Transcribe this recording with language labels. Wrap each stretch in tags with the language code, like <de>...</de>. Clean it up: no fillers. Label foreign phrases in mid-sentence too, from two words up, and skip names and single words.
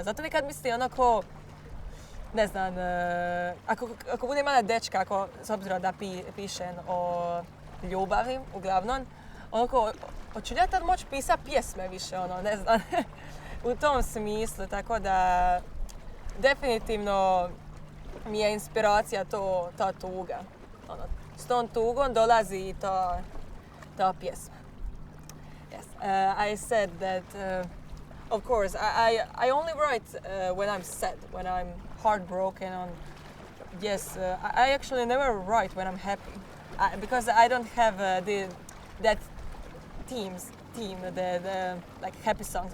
<hr>Zato nekad mislim onako, ne znam, ako bude imala dečka, s obzirom da pišem o ljubavi, uglavnom, onako, hoću li ja tad moći pisati pjesme više, ne znam, u tom smislu, tako da definitivno mi je inspiracija ta tuga. S tom tugom dolazi i ta pjesma.</hr> <en>Yes, I said that, of course, I only write when I'm sad, when I'm heartbroken. I actually never write when I'm happy, because I don't have that theme, the like happy songs.</en>